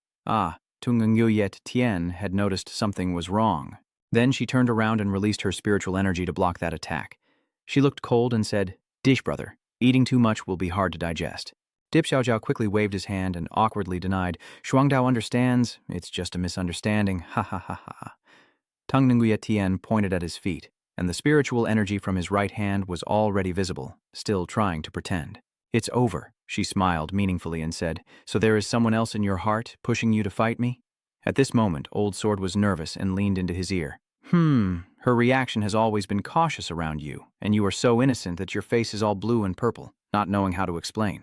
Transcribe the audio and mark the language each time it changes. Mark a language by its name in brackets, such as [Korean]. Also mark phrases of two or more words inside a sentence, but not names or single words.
[English] Tung Nguyet Tien had noticed something was wrong. Then she turned around and released her spiritual energy to block that attack. She looked cold and said, "Dish brother, eating too much will be hard to digest." Dip Xiaojiao quickly waved his hand and awkwardly denied, "Shuangdao understands. It's just a misunderstanding. Ha ha ha ha." Tung Nguyet Tien pointed at his feet, and the spiritual energy from his right hand was already visible, still trying to pretend. "It's over," she smiled meaningfully and said, "So there is someone else in your heart pushing you to fight me?" At this moment, Old Sword was nervous and leaned into his ear. Her reaction has always been cautious around you, and you are so innocent that your face is all blue and purple, not knowing how to explain."